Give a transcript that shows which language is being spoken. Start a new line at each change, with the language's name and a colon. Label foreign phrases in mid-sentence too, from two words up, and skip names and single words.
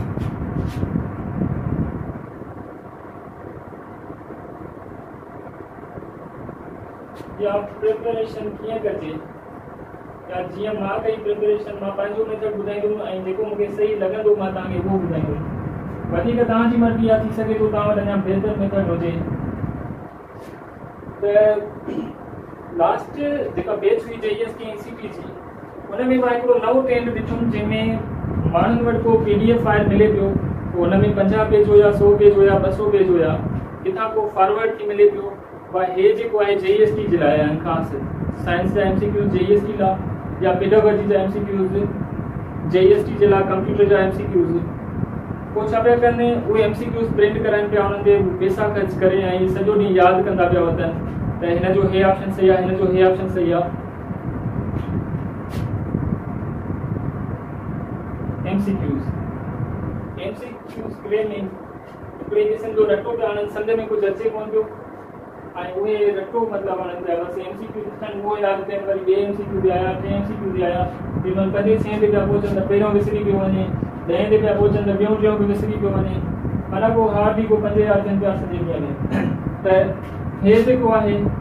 Sindhi: या प्रिपरेशन कीअं कजे, या जीअं मां कई प्रिपरेशन, मां पंहिंजो मेथड ॿुधाईंदुमि ऐं जेको मूंखे सही लॻंदो मां तव्हांखे उहो ॿुधाईंदुमि। वधीक तव्हांजी मर्ज़ी आहे, थी सघे थो तव्हां वटि अञा बहितर मेथड हुजे। त लास्ट जेका बैच हुई JEST ऐं ECT जी, हुन में मां हिकिड़ो नओं ट्रेंड ॾिठुमि, जंहिंमें माण्हुनि वटि को
English: PDF file
Sindhi: मिले पियो, हुन में 50 पेज हुया, 100 पेज हुया, 200 पेज हुया, किथां को फॉरवर्ड थी मिले पियो। हे जेको आहे JEST जे लाइ आहिनि ख़ासि, साइंस जा MCQs JEST लाइ, या पेडागॉजी जा MCQs JEST जे लाइ, कंप्यूटर जा MCQs। पोइ छा पिया कनि उहे MCQs प्रिंट कराइनि पिया उन्हनि ते पैसा ख़र्च करे ऐं सॼो ॾींहुं यादि कंदा पिया वठनि त हिन जो हे ऑप्शन सही आहे हिन जो हे ऑप्शन सही आहे।
English: MCQs question
Sindhi: जो रटो पिया आणनि सम्झ में कुझु अचे कोन पियो ऐं उहे रटो मतिलबु आणनि पिया बसि MCQ थियनि उहो यादि कनि वरी ॿिए MCQ बि आया टे MCQ बि आया जेमहिल कॾहिं 100 ते पिया पहुचनि त पहिरियों विसरी पियो वञे 10 ते पिया पहुचनि त ॿियों बि विसरी पियो वञे माना को हार्ड बि को 5000 थियनि पिया सॼे ॾींहं में त हे जेको आहे